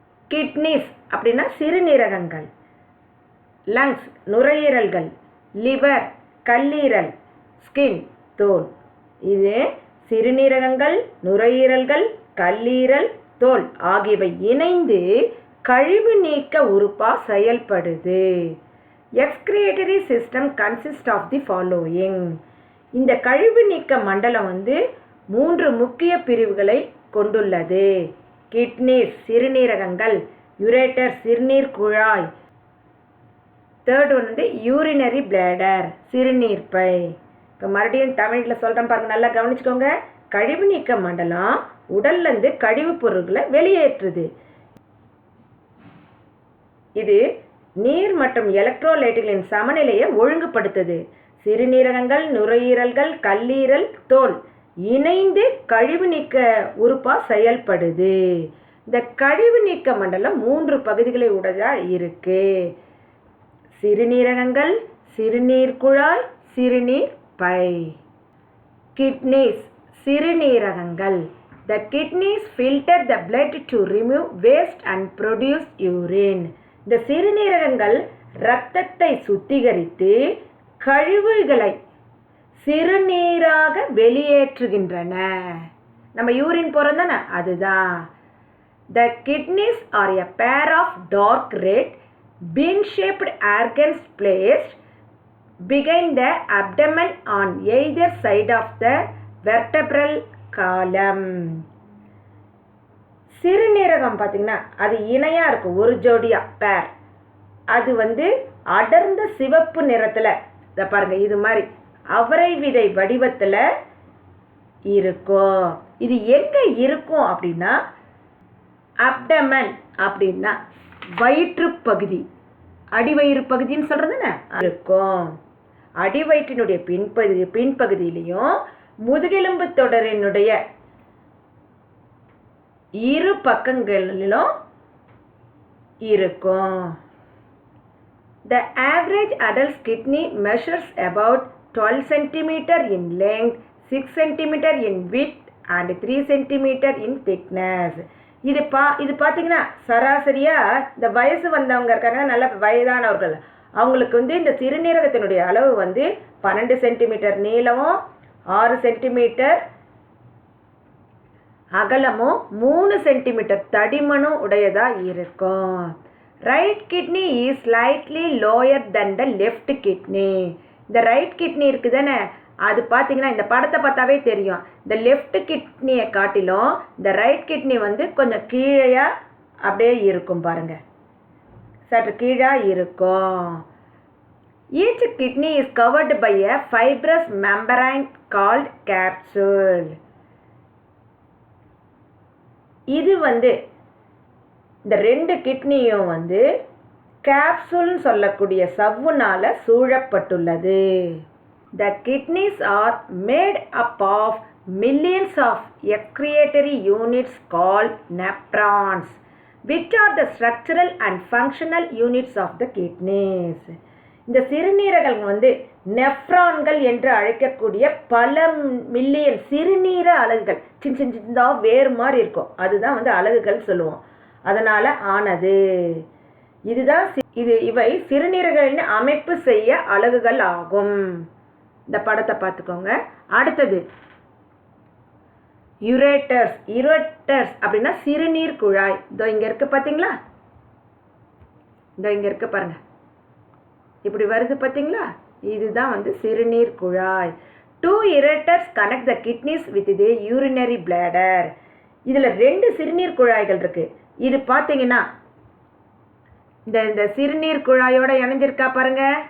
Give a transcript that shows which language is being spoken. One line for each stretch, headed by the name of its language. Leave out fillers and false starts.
Tamil: Kidneys அப்படின்னா சிறுநீரகங்கள், lungs நுரையீரல்கள், liver கல்லீரல், skin தோல். இது சிறுநீரகங்கள், நுரையீரல்கள், கல்லீரல், தோல் ஆகியவை இணைந்து கழிவு நீக்க உறுப்பா செயல்படுது.
English: Excretory system consists of the following.
Tamil: இந்த கழிவு நீக்க மண்டலம் 3 முக்கிய பிரிவுகளை கொண்டுள்ளது. கிட்னிஸ் சிறுநீரகங்கள், யுரேட்டர் சிறுநீர் குழாய், தேர்ட் யூரினரி பிளேடர் சிறுநீர்ப்பை. இப்போ மறுபடியும் தமிழில் சொல்கிறேன் பாருங்க, நல்லா கவனிச்சுக்கோங்க. கழிவு நீக்க மண்டலம் உடல்லேருந்து கழிவு பொருட்களை வெளியேற்றுது. இது நீர் மற்றும் எலக்ட்ரோலைட்டுகளின் சமநிலையை ஒழுங்குபடுத்துது. சிறுநீரகங்கள், நுரையீரல்கள், கல்லீரல், தோல் இணைந்து கழிவு நீக்க உறுப்பா செயல்படுது. இந்த கழிவு நீக்க மண்டலம் 3 பகுதிகளை உடையதா இருக்கு. சிறுநீரகங்கள், சிறுநீர் குழாய், சிறுநீர் by. Kidneys சிறுநீரகங்கள்.
English: The kidneys filter the blood to remove waste and produce urine.
Tamil: இந்த சிறுநீரகங்கள் இரத்தத்தை சுத்திகரித்து கழிவுகளை சிறுநீராக வெளியேற்றுகின்றன. நம்ம யூரின் போகிறோம் தானே, அதுதான்.
English: The kidneys are a pair of dark red bean-shaped organs placed behind the abdomen on either side of the vertebral column.
Tamil: சிறுநீரகம் பார்த்தீங்கன்னா அது இணையாக இருக்கும், ஒரு ஜோடியா பேர். அது அடர்ந்த சிவப்பு நிறத்தில், இதை பாருங்க, இது மாதிரி அவரை விதை வடிவத்தில் இருக்கும். இது எங்கே இருக்கும் அப்படின்னா அப்டமன் அப்படின்னா வயிற்று பகுதி, அடிவயிறு பகுதின்னு சொல்கிறதுன்னு இருக்கும். அடிவயிற்றினுடைய பின்பகுதியிலையும் முதுகெலும்பு தொடரினுடைய இரு பக்கங்களிலும் இருக்கும்.
English: The average adult kidney measures about 12 cm in length, 6 cm in width and 3 cm in thickness.
Tamil: இது பார்த்தீங்கன்னா சராசரியாக இந்த வயசு வந்தவங்க இருக்காங்க, நல்ல வயதானவர்கள், அவங்களுக்கு இந்த சிறுநீரகத்தினுடைய அளவு 12 சென்டிமீட்டர் நீளமும் 6 சென்டிமீட்டர் அகலமும் 3 சென்டிமீட்டர் தடிமனும் உடையதா இருக்கும்.
English: Right kidney is slightly lower then the left kidney.
Tamil: இந்த ரைட் கிட்னி இருக்குது தானே, அது பார்த்தீங்கன்னா இந்த படத்தை பார்த்தாவே தெரியும். இந்த லெஃப்ட் கிட்னியை காட்டிலும் இந்த ரைட் கிட்னி கொஞ்சம் கீழே அப்படியே இருக்கும் பாருங்க, சற்று கீழே இருக்கும்.
English: Each kidney is covered by a fibrous membrane called capsule.
Tamil: இது இந்த 2 கிட்னியும் கேப்சூல்னு சொல்லக்கூடிய சவ்வுனால சூழப்பட்டுள்ளது.
English: The kidneys are made up of millions of excretory units called nephrons, which are the structural and functional units of the kidneys.
Tamil: இந்த சிறுநீரகங்கள் நெஃப்ரான்கள் என்று அழைக்கக்கூடிய பல million சிறுநீர அலகுகள், சின்ன வேறு மாதிரி இருக்கும், அதுதான் அலகுகள் சொல்லுவோம், அதனால ஆனது. இதுதான் இவை சிறுநீரகங்களின் அமைப்பு செய்ய அலகுகள் ஆகும். இந்த படத்தை பார்த்துக்கோங்க. அடுத்தது யுரேட்டர்ஸ். யுரேட்டர்ஸ் அப்படின்னா சிறுநீர் குழாய். இதோ இங்கே இருக்கு பார்த்தீங்களா, இதோ இங்கே இருக்கு பாருங்க, இப்படி வருது பார்த்தீங்களா, இதுதான் வந்து சிறுநீர் குழாய்.
English: 2 ureters connect the kidneys with the urinary bladder.
Tamil: இதில் 2 சிறுநீர் குழாய்கள் இருக்கு. இது பார்த்தீங்கன்னா இந்த சிறுநீர் குழாயோட இணைஞ்சிருக்கா பாருங்க.